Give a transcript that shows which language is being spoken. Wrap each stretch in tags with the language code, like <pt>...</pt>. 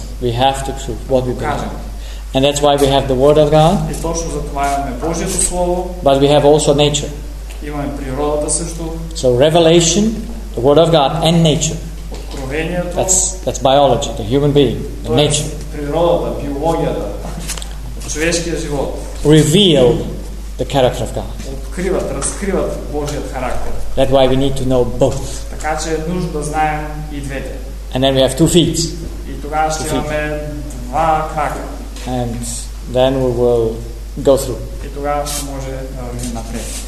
<en>We have to prove what we believe.</en> <bg>Покажем.</bg> <en>And that's why we have the Word of God.</en> <bg>И точно за това имаме Божието Слово.</bg> <en>But we have also nature.</en> <bg>Имаме природата също.</bg> <en>So revelation, the Word of God, and nature.</en> <bg>Откровението.</bg> <en>That's biology, the human being, the nature.</en> <bg>Природата, биологията, човешкия живот.</bg> <en>Reveal the character of God.</en> <bg>Откриват, разкриват Божият характер.</bg> <en>That's why we need to know both.</en> <bg>Така че е нужно да знаем и двете.</bg> <en>And then we have two feet.</en> <bg>И тогава ще имаме два крака.</bg> <en>And then we will go through.</en> <bg>И тогава може да вървим напред.</bg>